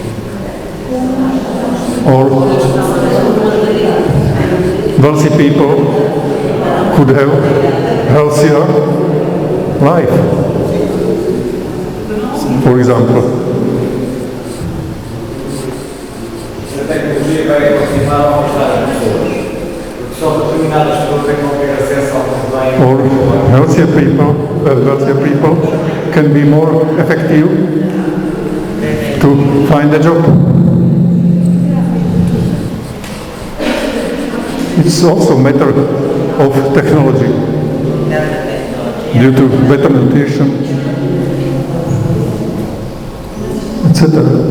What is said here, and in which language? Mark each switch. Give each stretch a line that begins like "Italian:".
English: Or wealthy people could have healthier life, for example.
Portuguese: A tecnologia vai continuar a mostrar as pessoas, porque só determinadas pessoas é que vão ter acesso ao bem.
English: Or wealthier people can be more effective to find a job. It's also a matter of technology, due to better nutrition, etc.